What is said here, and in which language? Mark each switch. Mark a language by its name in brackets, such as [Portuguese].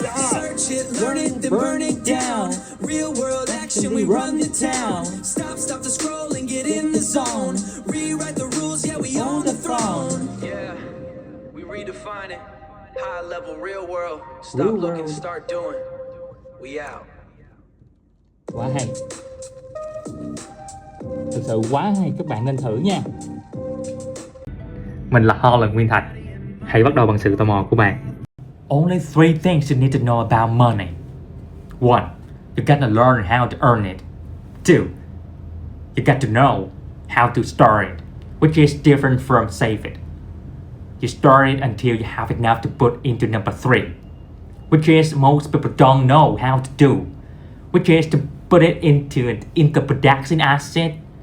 [English] Search it, learn it, then burn it down. Real world action, we run the town. Stop the scrolling, get in the zone. Rewrite the rules, yeah, we own the throne. Yeah, we redefine it. High level, real world. Stop looking, start doing. We out. [Vietnamese] Quá hay. Thực sự quá hay, các bạn nên thử nha. Mình là Harland Nguyen. Hãy bắt đầu bằng sự tò mò của bạn. [English] Only 3 things you need to know about money. 1. You gotta learn how to earn it. 2. You got to know how to store it, which is different from save it. You store it until you have enough to put into number 3, which is most people don't know how to do, which is to put it into production asset.